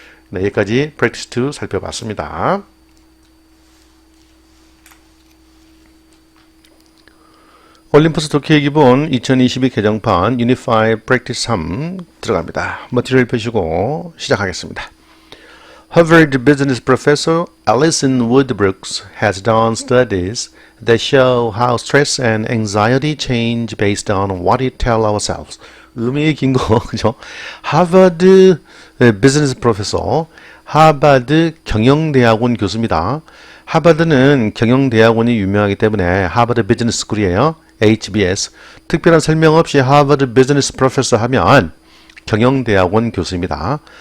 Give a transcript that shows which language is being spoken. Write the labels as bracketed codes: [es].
[ko] 네, 여기까지 practice 2 살펴봤습니다. 올림포스 독해의 기본 2022 개정판 Unified Practice 3 들어갑니다. 머티리얼 펴시고 시작하겠습니다. [en] Harvard business professor Alison Woodbrooks has done studies that show how stress and anxiety change based on what we tell ourselves. [ko] 의미의 긴 거, 그죠? 하버드 비즈니스 프로페서, 하버드 경영대학원 교수입니다. 하버드는 경영대학원이 유명하기 때문에 하버드 비즈니스 스쿨이에요. HBS. 특별한 설명 없이 하버드 비즈니스 프로페서 하면 경영대학원 교수입니다.